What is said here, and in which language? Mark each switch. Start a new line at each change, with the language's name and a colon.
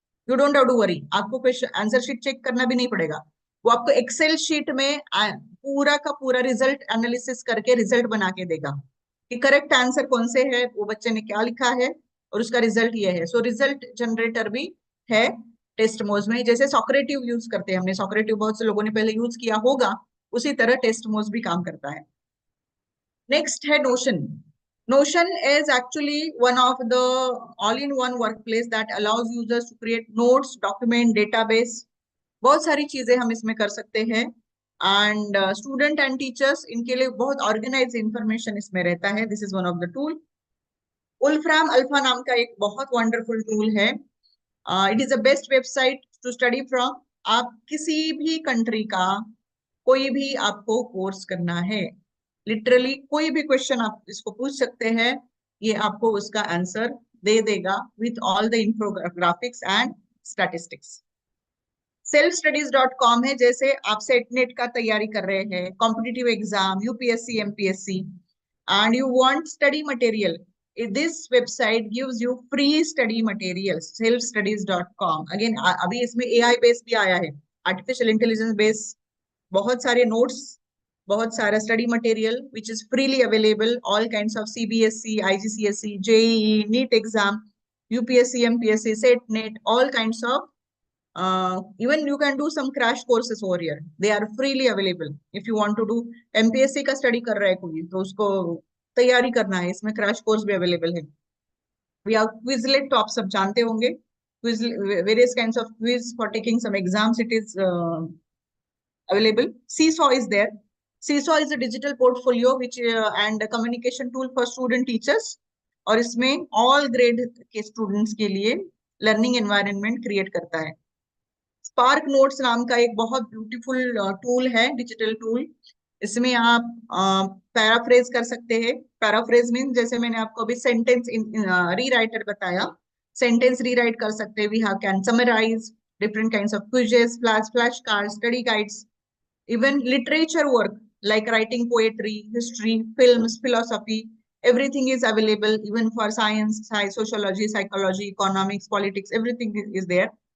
English: you don't have to worry,
Hindi: आपको question answer sheet check करना भी नहीं पड़ेगा, वो आपको एक्सेल शीट में पूरा का पूरा रिजल्ट एनालिसिस करके रिजल्ट बना के देगा कि करेक्ट आंसर कौन से है, वो बच्चे ने क्या लिखा है, और उसका रिजल्ट ये है। सो रिजल्ट जनरेटर भी है टेस्ट मोज में, जैसे सॉक्रेटिव यूज करते हैं हमने, सॉक्रेटिव बहुत से लोगों ने पहले यूज किया होगा, उसी तरह टेस्ट मोज भी काम करता है। नेक्स्ट है notion.
English: Notion is actually one of the all-in-one workplace that allows users to create notes, document, database.
Hindi: बहुत सारी चीजें हम इसमें कर सकते हैं एंड स्टूडेंट एंड टीचर्स इनके लिए बहुत ऑर्गेनाइज इंफॉर्मेशन इसमें रहता है।
English: This is one of the tool.
Hindi: उल्फ्राम alpha नाम का एक बहुत वंडरफुल टूल है।
English: It is the best website to study from.
Hindi: आप किसी भी कंट्री का कोई भी आपको कोर्स करना है, लिटरली कोई भी क्वेश्चन आप इसको पूछ सकते हैं, ये आपको उसका आंसर दे देगा
English: With all the infographics and statistics. selfstudies.com है,
Hindi: जैसे आप सेट नेट का तैयारी कर रहे हैं,
English: Competitive exam, UPSC, MPSC, and you want study material, this website gives you free study materials, selfstudies.com।
Hindi: Again अभी इसमें AI बेस भी आया है,
English: Artificial intelligence base, बहुत सारे notes, बहुत सारा study material which is freely available, all kinds of CBSE, IGCSE, JEE, NEET exam, UPSC, MPSC, SET NET, all kinds of even you can do some crash courses over here, they are freely available। if you want to do
Hindi: MPSC का study कर रहा है कोई तो उसको तैयारी करना है, इसमें क्रैश कोर्स भी अवेलेबल है।
English: we have Quizlet,
Hindi: तो आप सब जानते होंगे,
English: quiz, various kinds of quiz for taking some exams, it is available। Seesaw is there। Seesaw is a digital portfolio which and a communication tool for student teachers,
Hindi: और इसमें
English: all grade के students के लिए learning environment create करता है।
Hindi: Spark notes नाम का एक बहुत ब्यूटीफुल टूल है, डिजिटल टूल। इसमें आप पैराफ्रेज कर सकते हैं।
English: Paraphrase mean जैसे मैंने आपको अभी सेंटेंस रीराइटर बताया, सेंटेंस रीराइट कर सकते हैं। We have can summarise different kinds of quizzes, flash card, study guides, even literature work like writing poetry, history, films, philosophy, everything is available, even for science, sociology, psychology, economics, politics, everything is there।